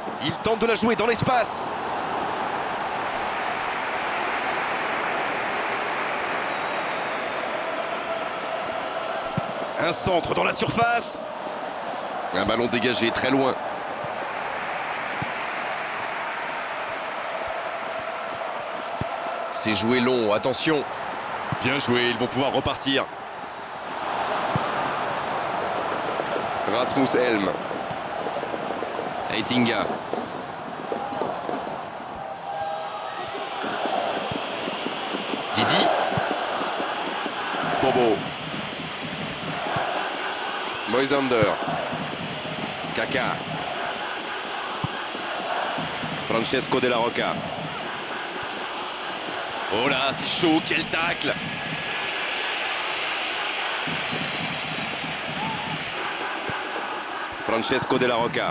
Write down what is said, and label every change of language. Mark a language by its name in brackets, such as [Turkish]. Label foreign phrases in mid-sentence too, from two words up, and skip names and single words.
[French] Il tente de la jouer dans l'espace. Un centre dans la surface. Un ballon dégagé très loin. C'est joué long, attention. Bien joué, ils vont pouvoir repartir. Rasmus Helm. Heitinga. Didi. Bobo. Moisander. Kaka. Francesco Della Rocca. Oh là, c'est chaud, quel tacle! Francesco Della Rocca.